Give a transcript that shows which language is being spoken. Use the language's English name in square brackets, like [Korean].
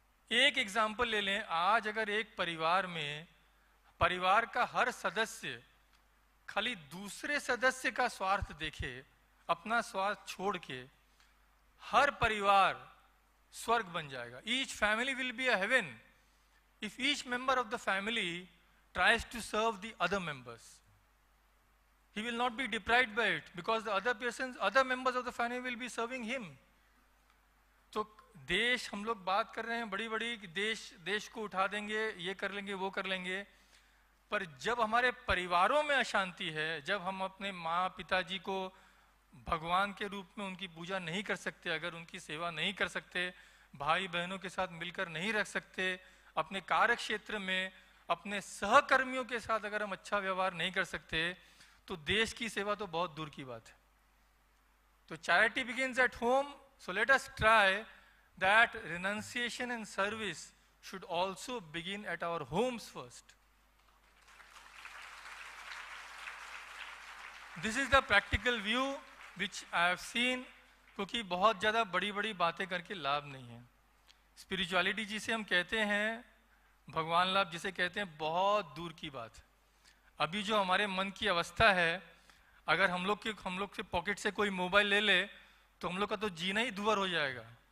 [Hindi] एक एग्जाम्पल ले लें. आज अगर एक परिवार में परिवार का हर सदस्य खाली दूसरे सदस्य का स्वार्थ देखे, अपना स्वार्थ छोड़ के, हर परिवार स्वर्ग बन जाएगा. [English] Each family will be a heaven if each member of the family tries to serve the other members. He will not be deprived by it because the other members of the family will be serving him. [Hindi] तो देश हम लोग बात कर रहे हैं बड़ी बड़ी कि देश को उठा देंगे, ये कर लेंगे, वो कर लेंगे, पर जब हमारे परिवारों में अशांति है, जब हम अपने माँ पिताजी को भगवान के रूप में उनकी पूजा नहीं कर सकते, अगर उनकी सेवा नहीं कर सकते, भाई बहनों के साथ मिलकर नहीं रख सकते, अपने कार्य क्षेत्र में अपने सहकर्मियों के साथ अगर हम अच्छा व्यवहार नहीं कर सकते, तो देश की सेवा तो बहुत दूर की बात है. [English] तो charity begins at home. So let us try that renunciation and service should also begin at our homes first. This is the practical view which I have seen, [Hindi] क्योंकि बहुत ज़्यादा बड़ी बड़ी बातें करके लाभ नहीं है। स्पिरिचुअलिटी जिसे हम कहते हैं, भगवान लाभ जिसे कहते हैं, बहुत दूर की बात है। अभी जो हमारे मन की अवस्था है, अगर हम लोग के पॉकेट से कोई मोबाइल ले ले तो हम लोग का तो जीना ही दुभर हो जाएगा।